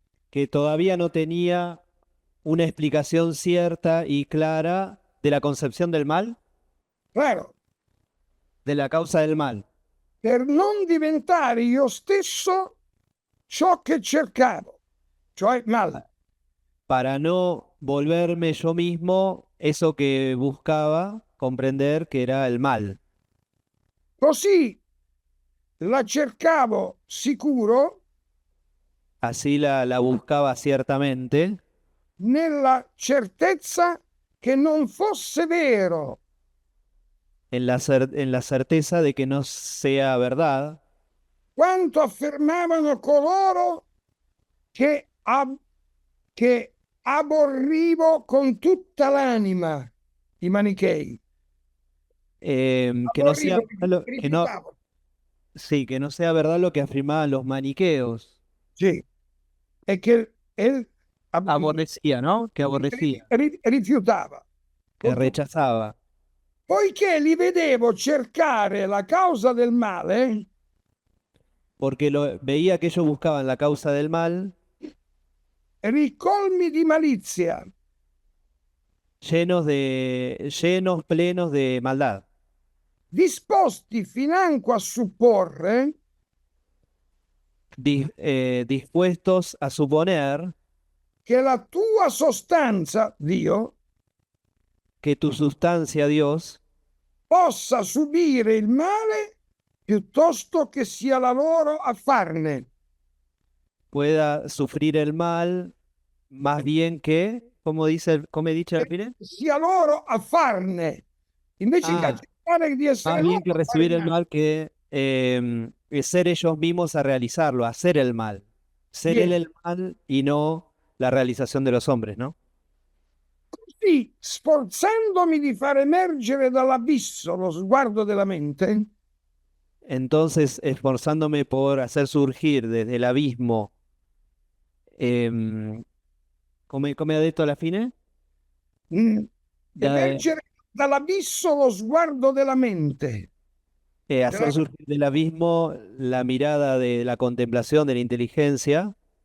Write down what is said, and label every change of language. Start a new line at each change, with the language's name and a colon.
Spanish: Que todavía no tenía una explicación cierta y clara de la concepción del mal, Claro, de la causa del mal,
Italian: per non diventare io stesso ciò che cercavo, cioè male.
Spanish: para no volverme yo mismo eso que buscaba comprender que era el mal.
Italian: Così la cercavo sicuro
Spanish: Así la buscaba ciertamente,
Italian: nella certezza che non fosse vero
Spanish: en en la certeza de que no sea verdad
Italian: quanto affermavano coloro che, che aborrivo con tutta l'anima, i manichei.
Spanish: que no sea
Italian: Aborrivo,
Spanish: verdad que no,
Italian: rifiutavo.
Spanish: sí, que no sea verdad lo que afirmaban los maniqueos.
Italian: Sì, e che él
Spanish: Aborrecía, ¿no? Que aborrecía,
Italian: rifiutava.
Spanish: que rechazaba.
Italian: Poiché li vedevo cercare la causa del male,
Spanish: Porque veía que ellos buscaban la causa del mal,
Italian: ricolmi di malizia,
Spanish: llenos, plenos de maldad,
Italian: disposti financo a supporre
Spanish: dispuestos a suponer
Italian: che la tua sostanza, Dio,
Spanish: que tu sustancia, Dios,
Italian: possa subire il male piuttosto che sia la loro a farne.
Spanish: pueda sufrir el mal más bien que, como dice,
Italian: come dice al fine, Sia loro a farne. Invece che Ah, accettare di essere
Spanish: más
Italian: loro
Spanish: bien que
Italian: a fare
Spanish: recibir
Italian: il
Spanish: el
Italian: male.
Spanish: mal que ser ellos mismos a realizarlo, a hacer el mal. Ser él Bien. el mal y no la realización de los hombres, ¿no?
Italian: Così, sforzandomi di far emergere dall'abisso lo sguardo della mente,
Spanish: Entonces, esforzándome por hacer surgir desde el abismo,
Italian: come ha detto alla fine? Da- emergere dall'abisso lo sguardo della mente,
Spanish: hacer surgir del abismo la mirada de la contemplación de la inteligencia,